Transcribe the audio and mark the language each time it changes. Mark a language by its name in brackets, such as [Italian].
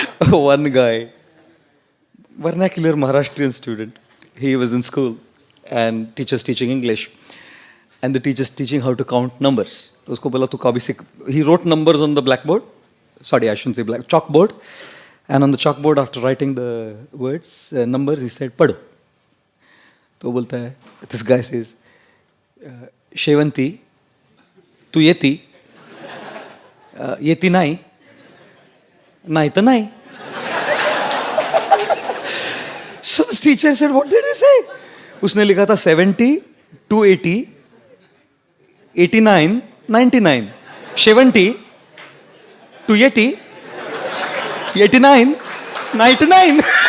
[English] One guy, vernacular Maharashtrian student, he was in school and teacher's teaching English. And the teacher's teaching how to count numbers. [Hindi] तो उसको बोला तू कभी से, [English] he wrote numbers on the blackboard. Sorry, I shouldn't say black, chalkboard. And on the chalkboard, after writing the words, numbers, he said, पढ़ो. [Hindi] तो बोलता है, [English] this guy says, [Marathi] शेवंती, तू येती, येती नाही, नाही तर नाही. [English] So the teacher said, what did he say? [Hindi] उसने लिखा था 70, 280, 89, 99. 70, 280, 89, 99.